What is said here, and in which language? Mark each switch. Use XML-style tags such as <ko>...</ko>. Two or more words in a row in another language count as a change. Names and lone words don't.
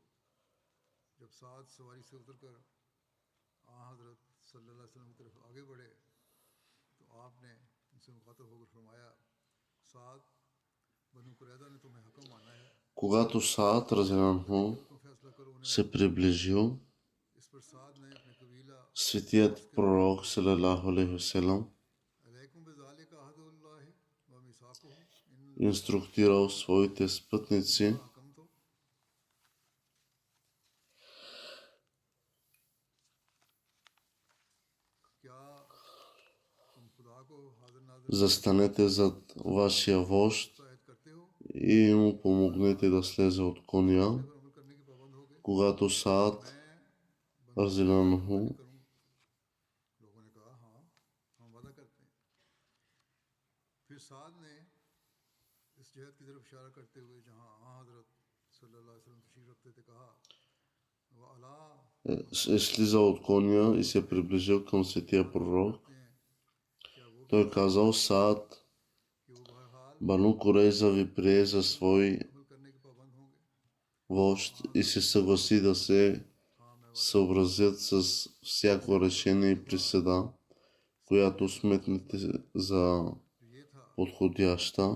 <ur>جب سعد سواری سے اتر کر حضرت</ur> <ar>صلى الله عليه وسلم</ar> <ur>کی طرف آگے بڑھے تو آپ نے ان سے مخاطب ہو کر فرمایا سعد بنو قریظہ نے تمہیں حکم مانا ہے</ur> <bg>Когато Саад разянаху</bg> <ur>تم فیصلہ کرو انہیں</ur> <bg>се приближил,</bg> <ur>اس پر سعد نے اپنے قبیلہ</ur> <bg>светият пророк</bg> <ar>صلى الله عليه وسلم عليكم بذلك عهد الله وميثاقه إن</ar> <bg>инструктирал своите спътници</bg> <ur>حکم تو کیا تم خدا کو حاضر ناظر</ur> <bg>застанете зад вашия вожд</bg> <ur>شاید کرتے ہو</ur> <bg>и му помогнете да слезе от коня.</bg> <ur>پر عمل کرنے کے پابند ہو گئے</ur> <bg>Когато Саад</bg> <ur>میں</ur> <bg>разянаху</bg> <ur>کروں لوگوں نے کہا ہاں ہم وعدہ کرتے ہیں. پھر سعد نے اس جہت کی طرف اشارہ کرتے ہوئے جہاں حضرت</ur> <ar>صلى الله عليه وسلم</ar> <ur>تشریف رکھتے تھے کہا</ur> <bg>е слизал от коня и се приближил към светия пророк. Той казал: Саад, Бану Курейза ви прие за свой вожд и се съгласи да се съобразят с всяко решение и присъда, която сметнете за подходяща.</bg>